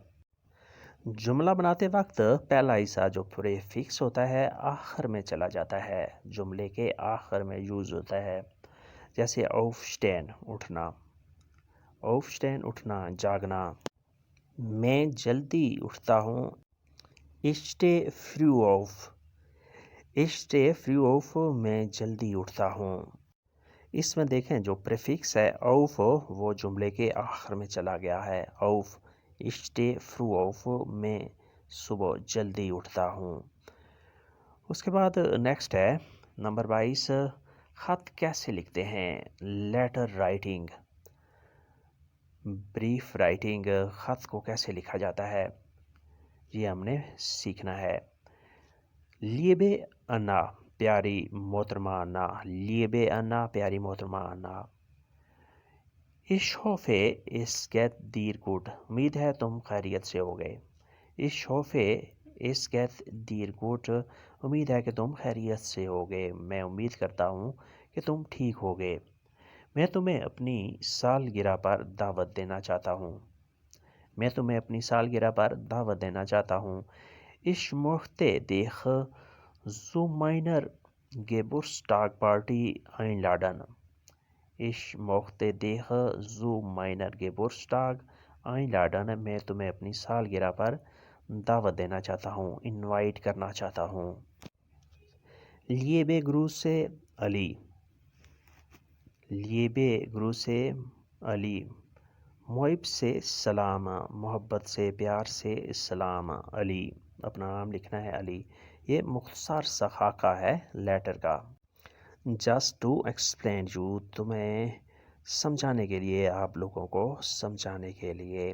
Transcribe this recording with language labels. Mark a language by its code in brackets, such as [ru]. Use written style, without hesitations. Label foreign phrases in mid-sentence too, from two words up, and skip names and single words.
[ur] جملہ بناتے وقت پہلا حصہ جو پریفکس ہوتا ہے آخر میں چلا جاتا ہے جملے کے آخر میں یوز ہوتا ہے. جیسے aufstehen اٹھنا aufstehen اٹھنا جاگنا. میں جلدی اٹھتا ہوں [de] ich stehe früh auf ich stehe früh auf [ur] میں جلدی اٹھتا ہوں. اس میں دیکھیں جو پریفکس ہے auf وہ جملے کے آخر میں چلا گیا ہے. [de] auf ich stehe früh auf [ur] میں صبح جلدی اٹھتا ہوں. اس کے بعد نیکسٹ ہے نمبر 22 خط کیسے لکھتے ہیں. [en] letter writing Brief writing [ur] خط کو کیسے لکھا جاتا ہے یہ ہم نے سیکھنا ہے. لیبے انا پیاری محترمہ انا لیبے انا پیاری محترمہ انا. [de] Ich hoffe es geht dir gut [ur] امید ہے تم خیریت سے ہوگے. [de] Ich hoffe es geht dir gut [ur] امید ہے کہ تم خیریت سے ہوگے. میں امید کرتا ہوں کہ تم ٹھیک ہوگے. میں تمہیں اپنی سالگرہ پر دعوت دینا چاہتا ہوں. میں تمہیں اپنی سالگرہ پر دعوت دینا چاہتا ہوں. [de] Ich möchte dich zu meiner Geburtstagsparty einladen. Ich möchte dich zu meiner Geburtstag einladen [ur] میں تمہیں اپنی سالگرہ پر دعوت دینا چاہتا ہوں انوائٹ کرنا چاہتا ہوں. [de] liebe Grüße علی liebe Grüße علی. [ur] محب سے سلام محبت سے پیار سے سلام علی. اپنا نام لکھنا ہے علی. یہ مختصر سا خاکہ ہے لیٹر کا. [en] just to explain you [ur] تمہیں سمجھانے کے لیے آپ لوگوں کو سمجھانے کے لیے.